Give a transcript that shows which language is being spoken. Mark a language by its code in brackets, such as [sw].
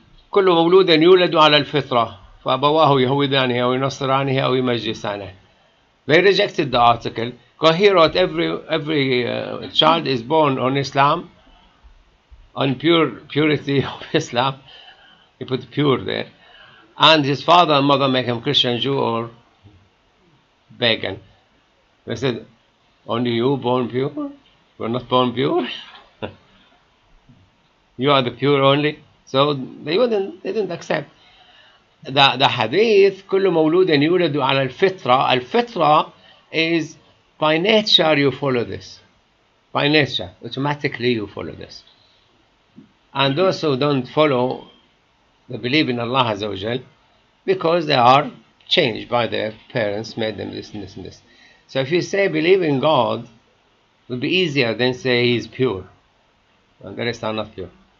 [ar] كل مولود يولد على الفطرة فأبواه يهودانه أو ينصرانه أو يمجسانه. [en] They rejected the article because he wrote every child is born on Islam, on purity of Islam. He put pure there, and his father and mother make him Christian, Jew, or pagan. They said, only you born pure? We're not born pure. You are the pure only. So they didn't accept. The hadith [ar] كل مولود يولد على الفطرة. الفطرة [en] is by nature you follow this. By nature, automatically you follow this. And those who don't follow, they believe in Allah Azza wa Jal because they are changed by their parents, made them this and this and this. So if you say believe in God, it will be easier than say He is pure, and the rest are not pure.